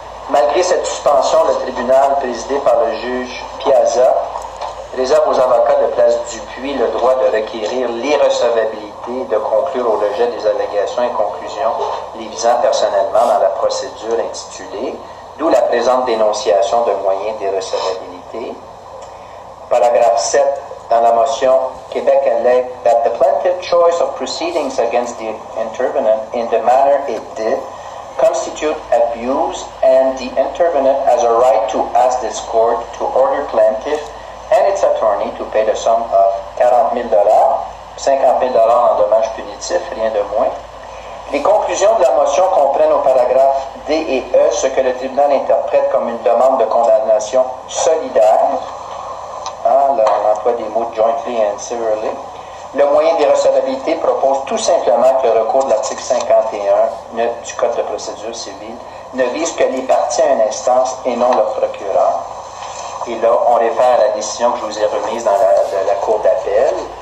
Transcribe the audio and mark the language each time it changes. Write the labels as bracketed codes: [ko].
[fr] Malgré cette suspension, le tribunal présidé par le juge Piazza réserve aux avocats de Place Dupuis le droit de requérir l'irrecevabilité et de conclure au rejet des allégations et conclusions les visant personnellement dans la procédure intitulée, d'où la présente dénonciation de moyens d'irrecevabilité. Paragraphe 7. Dans la motion, Québec allègue [en] that the plaintiff's choice of proceedings against the intervenant in the manner it did constitute abuse, and the intervenant has a right to ask this court to order plaintiff and its attorney to pay the sum of $40,000, $50,000 [fr] en dommages punitifs, rien de moins. Les conclusions de la motion comprennent au paragraphe D et E ce que le tribunal interprète comme une demande de condamnation solidaire. On emploie des mots [en] jointly and severally. [fr] Le moyen d'irrecevabilité propose tout simplement que le recours de l'article 51 du Code de procédure civile ne vise que les parties à une instance et non leur procureur. Et là, on réfère à la décision que je vous ai remise de la Cour d'appel.